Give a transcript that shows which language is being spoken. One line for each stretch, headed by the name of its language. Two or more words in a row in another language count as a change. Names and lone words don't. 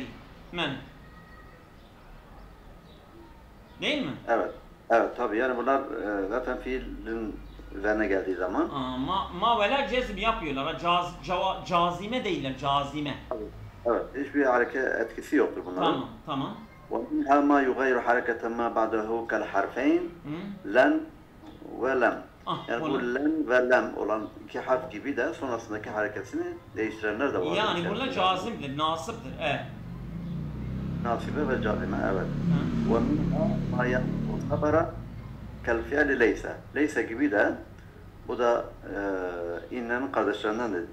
Turkish: Men. Değil mi? Evet tabii yani bunlar zaten fiilin üzerine geldiği zaman ma ve la cezm yapıyorlar. Cazime değiller, cazime. Evet, hiçbir hareket etkisi yoktur bunların. Tamam.
Arabic: وَمِنْهَا مَا يُغَيْرُ حَرَكَةً مَا بَعْدَهُ كَالْحَرْفَيْنِ لَنْ وَلَمْ.
Turkish: Yani bu len ve lem olan iki harf gibi de sonrasındaki hareketini değiştirenler de var. Yani bunlar cazimdir, nasiptir. Evet. Nasibe ve cazime, evet.
Arabic: ومنها ما ينقل خبرا كالفعل ليس.
Turkish: Leyse gibi de bu da innenin kardeşlerinden dedi.